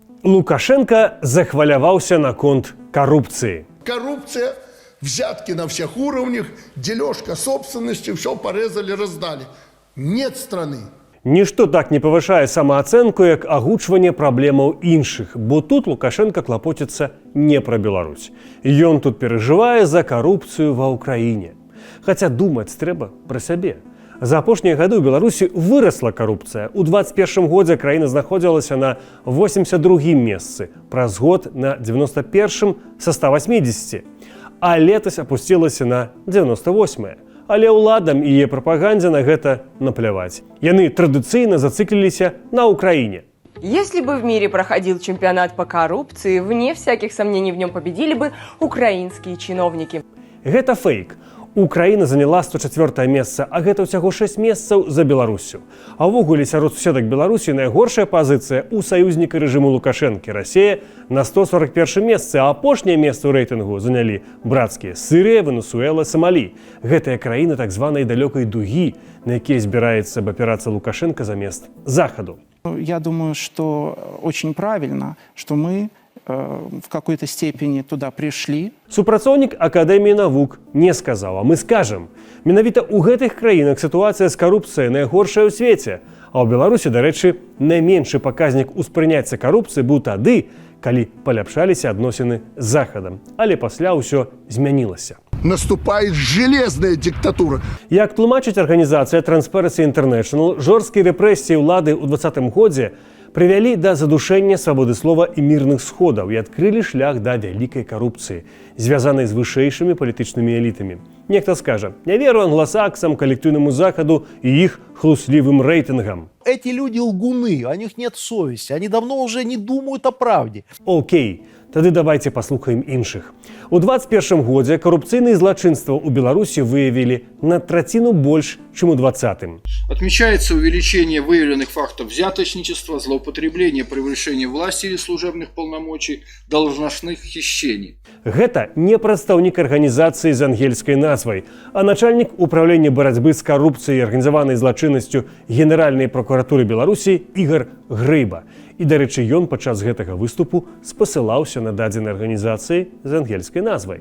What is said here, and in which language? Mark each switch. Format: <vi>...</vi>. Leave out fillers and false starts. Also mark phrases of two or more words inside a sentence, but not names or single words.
<be>Лукашенко захваляваўся наконт коррупции.</be> <ru>Коррупция, взятки на всех уровнях, дележка собственности, все порезали, раздали. Нет страны.</ru> <be>Нішто так не павышае самаацэнку, як агучванне праблемаў іншых, бо тут Лукашенко клапоціцца не пра Беларусь. Ён тут перажывае за карупцыю ва ўкраіне. Хаця думаць трэба пра сябе. За апошнія гады ў Беларусі вырасла карупцыя. У 21 годзе краіна знаходзілася на 82-м месцы, праз год на 91-м са 180, а летась апусцілася на 98-е. Але ўладам і яе прапагандзе на гэта напляваць. Яны традыцыйна</be> <ru>зациклились на Украине. Если бы в мире проходил чемпионат по коррупции, вне всяких сомнений в нем победили бы украинские чиновники.</ru> <be>Гэта фейк.</be> <ru>Украина заняла</ru> <be>104-е месца, а гэта ўсяго 6 месцаў за Беларусю. А ўвогуле сярод суседак Беларусі найгоршая пазіцыя ў саюзніка рэжыму Лукашэнкі. Расія на 141 месцы, а апошняе месца ў рэйтынгу занялі братскія Сырыя, Венесуэла, Сомалі. Гэтыя краіны так званай далёкай дугі, на якія збіраецца абапірацца Лукашенко замест захаду.</be> <ru>Я думаю, что очень правильно, что мы в какой-то степени туда пришли.</ru> <be>Супрацоўнік Акадэміі навук не сказаў, а мы скажам. Менавіта ў гэтых краінах сітуацыя з карупцыяй найгоршая ў свеце. А ў Беларусі, дарэчы, найменшы паказнік успрыняцця карупцыі быў тады, калі паляпшаліся адносіны з захадам. Але пасля ўсё змянілася.</be> <ru>Наступает железная диктатура.</ru> <be>Як тлумачыць арганізацыя Transparency International, жорсткія рэпрэсіі ўлады ў 20-м годзе прывялі да задушэння свабоды слова і мірных сходаў і адкрылі шлях да вялікай карупцыі, звязанай з вышэйшымі палітычнымі элітамі. Нехта скажа: «Не веру англасаксам, калектыўнаму захаду і іх хлуслівым рэйтынгам».</be> <ru>Эти люди лгуны, у них нет совести, они давно уже не думают о правде.</ru> <be>Окей, тады давайте паслухаем іншых. У 21 годзе карупцыйныя злачынства ў Беларусі выявілі на траціну больш, чым у 20-м.</be> <ru>Отмечается увеличение выявленных фактов взяточничества, злоупотребления, превышения власти или служебных полномочий, должностных хищений.</ru> <be>Гэта не прадстаўнік арганізацыі з ангельскай назвай, а начальнік управлення барацьбы з карупцыяй і арганізаванай злачыннасцю Генеральнай прокуратуры Беларусі Ігор Грыба. І, дарэчы, ён падчас гэтага выступу спасылаўся на дадзенай арганізацыі з ангельскай назвай.</be>